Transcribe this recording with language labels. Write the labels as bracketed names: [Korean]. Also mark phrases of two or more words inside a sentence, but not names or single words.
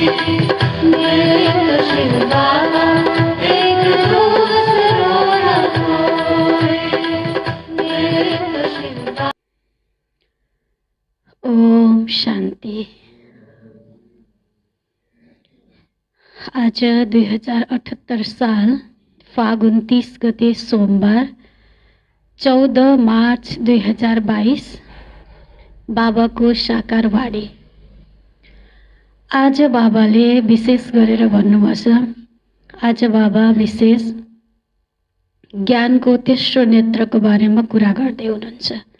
[Hindi] मेरे तो शिव बाबा एक दूसरों न कोई। मेरे तो शिव बाबा। [Nepali] ओम शांति। आज 2078 साल फागुन 30 गते सोमबार 14 मार्च 2022 बाबाको साकारवाडी। आज बाबाले विशेष गरेर भन्नुभएको छ। आज बाबा विशेष ज्ञानको तेस्रो नेत्रको बारेमा कुरा गर्दै हुनुहुन्छ।